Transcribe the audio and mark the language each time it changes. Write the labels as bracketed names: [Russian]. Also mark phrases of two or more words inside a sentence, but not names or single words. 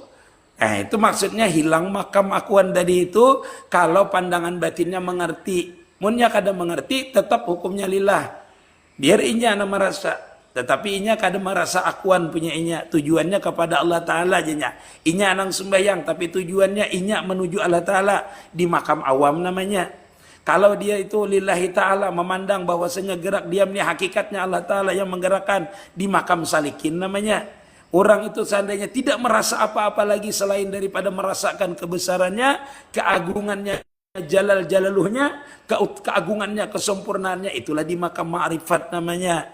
[Indonesian] Nah itu maksudnya hilang makam akuan tadi itu kalau pandangan batinnya mengerti. [Banjar] Munnya kada mengerti tetap hukumnya lillah. Biar inya merasa. Tetapi inya kada merasa akuan punya inya. Tujuannya kepada Allah Ta'ala aja. Inya nang sembahyang tapi tujuannya inya menuju Allah Ta'ala. [Indonesian] Di makam awam namanya. Kalau dia itu [Arabic] لله تعالى [Indonesian] memandang bahwasanya gerak diam ni hakikatnya Allah Ta'ala yang menggerakkan. Di makam salikin namanya. Orang itu seandainya tidak merasa apa-apa lagi selain daripada merasakan kebesarannya, keagungannya, jalal-jalaluhnya, keagungannya, kesempurnaannya, itulah di makam ma'rifat namanya.